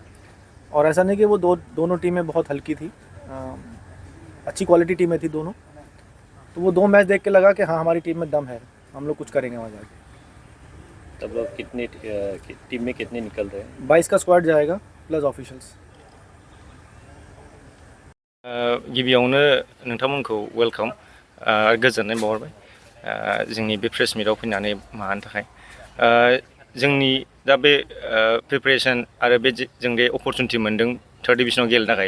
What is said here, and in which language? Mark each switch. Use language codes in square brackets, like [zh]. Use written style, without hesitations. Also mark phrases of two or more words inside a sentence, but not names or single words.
[hi] और ऐसा नहीं कि वो दोनों टीमें बहुत हल्की थी, अच्छी क्वालिटी टीमें थी दोनों। तो वो 2 मैच देख के लगा कि हाँ हमारी टीम में दम है, हम लोग कुछ करेंगे वहाँ जाके। तब लोग कितने टीम में कितने निकल रहे हैं? 22 का स्क्वाड जाएगा [en] plus officials. [brx] गिबियावनो नोंथांमोनखौ वेलकाम गोजोननाय बावहरबाय। जोंनि बे प्रेस मिटआव फैनानै माबानो थाखाय जोंनि दा बे प्रिपेरेसन आरो बे जों बे अपरचुनिटि मोन्दों [en] third division [brx] गेलेनो थाखाय